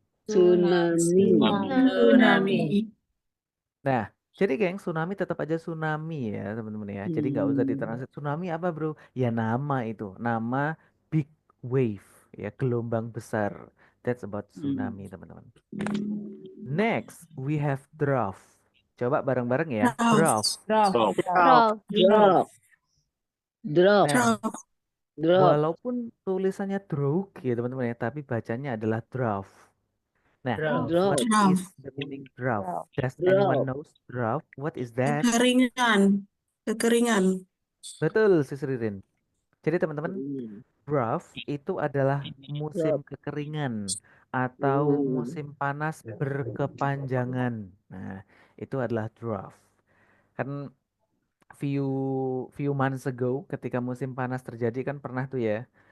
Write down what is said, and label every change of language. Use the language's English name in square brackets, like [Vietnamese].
[Indonesian] Tsunami. Tsunami. Nah, jadi geng, tsunami tetap aja tsunami ya teman-teman ya. Jadi nggak usah ditranslate tsunami apa bro? Ya nama itu, nama [English] big wave [Indonesian] ya, gelombang besar. [English] That's about tsunami teman-teman. Next, we have drought. [Indonesian] Coba bareng-bareng ya, drought. [English] Drought. Drop. Drought. Drop. Drop. Nah, Drop. [Indonesian] walaupun tulisannya drought ya teman-teman ya, tapi bacanya adalah drought. Nah, [English] Drought. what is the meaning drought? Does anyone knows drought? What is that? [Indonesian] Kekeringan. Kekeringan. Betul, Sis Ririn. Jadi teman-teman, drought itu adalah musim kekeringan atau musim panas berkepanjangan. Nah, itu adalah drought. Kan [English] few few months ago [Indonesian] ketika musim panas terjadi kan pernah tuh ya.